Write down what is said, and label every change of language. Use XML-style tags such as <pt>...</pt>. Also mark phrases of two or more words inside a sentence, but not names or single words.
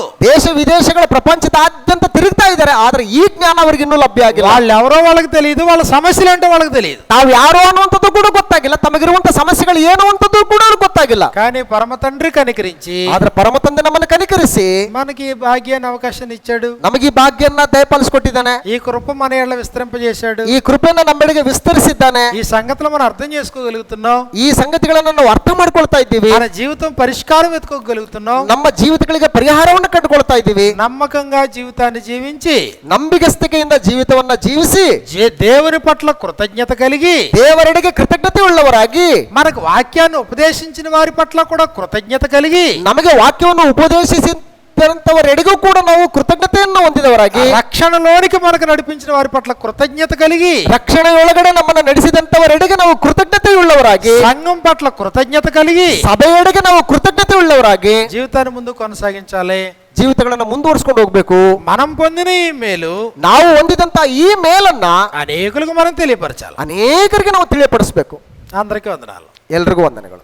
<kn>ದೇಶ ವಿದೇಶಗಳ ಪ್ರಪಂಚದಾದ್ಯಂತ ತಿರುಗ್ತಾ ಇದ್ದಾರೆ, ಆದ್ರೆ ಈ ಜ್ಞಾನ ಅವರಿಗೆ ಇನ್ನೂ ಲಭ್ಯ ಆಗಿಲ್ಲ.</kn> <te>వాళ్ళు ఎవరో వాళ్ళకి తెలియదు, వాళ్ళ సమస్యలు ఏంటో వాళ్ళకి తెలియదు.</te> <kn>ತಾವು ಯಾರು ಅನ್ನುವಂಥದ್ದು ಕೂಡ ಗೊತ್ತಾಗಿಲ್ಲ, ತಮಗಿರುವಂತ ಸಮಸ್ಯೆಗಳು ಏನು ಅಂತದ್ದು ಕೂಡ ಅವ್ರಿಗೆ ಗೊತ್ತಾಗಿಲ್ಲ.</kn> <te>కానీ పరమ తండ్రి కనికరించి</te> <kn>ಆದ್ರೆ ಪರಮ ತಂದೆ ನಮ್ಮನ್ನು ಕನಿಕರಿಸಿ</kn> <te>మనకి ఈ భాగ్యాన్ని అవకాశాన్ని ఇచ్చాడు.</te> <kn>ನಮಗೆ ಈ ಭಾಗ್ಯನ್ನ ದಯಪಾಲಿಸಿಕೊಟ್ಟಿದ್ದಾನೆ.</kn> <te>ఈ కృప మన ఏళ్ళ విస్తరింపజేశాడు.</te> <kn>ಈ ಕೃಪೆಯನ್ನು ನಮ್ಮೆಡೆಗೆ ವಿಸ್ತರಿಸಿದ್ದಾನೆ.</kn> <te>ఈ సంగతులు మనం అర్థం చేసుకోగలుగుతున్నాం.</te> <kn>ಈ ಸಂಗತಿಗಳನ್ನು ನಾವು ಅರ್ಥ ಮಾಡ್ಕೊಳ್ತಾ ಇದ್ದೀವಿ.</kn> <te>మన జీవితం పరిష్కారం వెతుకోగలుగుతున్నాం.</te> <kn>ನಮ್ಮ ಜೀವಿತಗಳಿಗೆ ಪರಿಹಾರವನ್ನು ಕಂಡುಕೊಳ್ತಾ ಇದ್ದೀವಿ.</kn> <te>నమ్మకంగా జీవితాన్ని జీవించి</te> <kn>ನಂಬಿಗಸ್ತಿಕೆಯಿಂದ ಜೀವಿತವನ್ನ ಜೀವಿಸಿ</kn> <te>దేవుని పట్ల కృతజ్ఞత కలిగి</te> <kn>ದೇವರೆಡೆಗೆ ಕೃತಜ್ಞತೆ ಉಳ್ಳವರಾಗಿ</kn> <te>మనకు వాక్యాన్ని ఉపదేశించిన వారి పట్ల కూడా కృతజ్ఞత కలిగి</te> <kn>ನಮಗೆ ವಾಕ್ಯವನ್ನು ಉಪದೇಶಿಸಿದಂತವರೆಡೆಗೂ ಕೂಡ ನಾವು ಕೃತಜ್ಞತೆಯನ್ನು ಹೊಂದಿದವರಾಗಿ</kn> <te>రక్షణలోనికి మనకు నడిపించిన వారి పట్ల కృతజ్ఞత కలిగి</te> <kn>ರಕ್ಷಣೆಯೊಳಗಡೆ ನಮ್ಮನ್ನು ನಡೆಸಿದಂತವರೆಡೆಗೆ ನಾವು ಕೃತಜ್ಞತೆ ಉಳ್ಳವರಾಗಿ</kn> <te>సంఘం పట్ల కృతజ్ఞత కలిగి</te> <kn>ಸಭೆಯೆಡೆಗೆ ನಾವು ಕೃತಜ್ಞತೆ ಉಳ್ಳವರಾಗಿ</kn> <te>జీవితాన్ని ముందు కొనసాగించాలి.</te> <kn>ಜೀವಿತಗಳನ್ನ ಮುಂದುವರಿಸಿಕೊಂಡು ಹೋಗ್ಬೇಕು.</kn> <te>మనం పొందిన ఈ మేలు</te> <kn>ನಾವು ಹೊಂದಿದಂತ ಈ ಮೇಲನ್ನ</kn> <te>అనేకులకు మనం తెలియపరచాలి.</te> <kn>ಅನೇಕರಿಗೆ ನಾವು ತಿಳಿಯಪಡಿಸಬೇಕು.</kn> <te>అందరికీ వందనాలు.</te> <kn>ಎಲ್ರಿಗೂ ವಂದನೆಗಳು.</kn>